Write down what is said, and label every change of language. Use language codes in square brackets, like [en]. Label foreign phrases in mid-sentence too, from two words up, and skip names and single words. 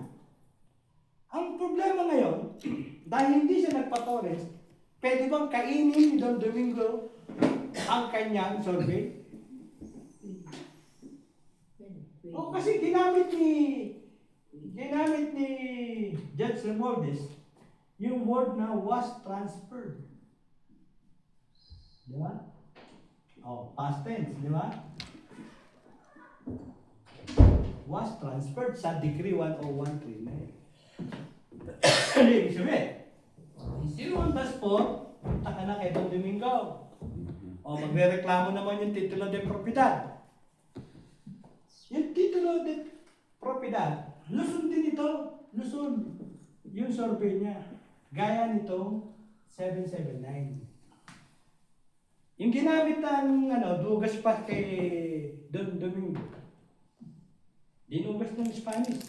[tl] Ang problema ngayon, dahil hindi siya nagpa-torrents, pwede bang kainin ni Don Domingo ang kanyang survey? O kasi ginamit ni Judge Remordes yung word na [en] was transferred. [tl] Di ba? O, past tense, di ba? [en] Was transferred [tl] sa Decree 10139. Ano ibig sabihin? Si Juan Daspo, punta ka na kay Don Domingo. O magre-reklamo naman yung [es] titulo de propiedad. [tl] Yung [es] titulo de propiedad, [tl] Luzon din ito. Luzon. Yung survey niya. Gaya nitong 779. Yung ginamit ng dugas pa kay Don Domingo. Dinugas ng Spanish.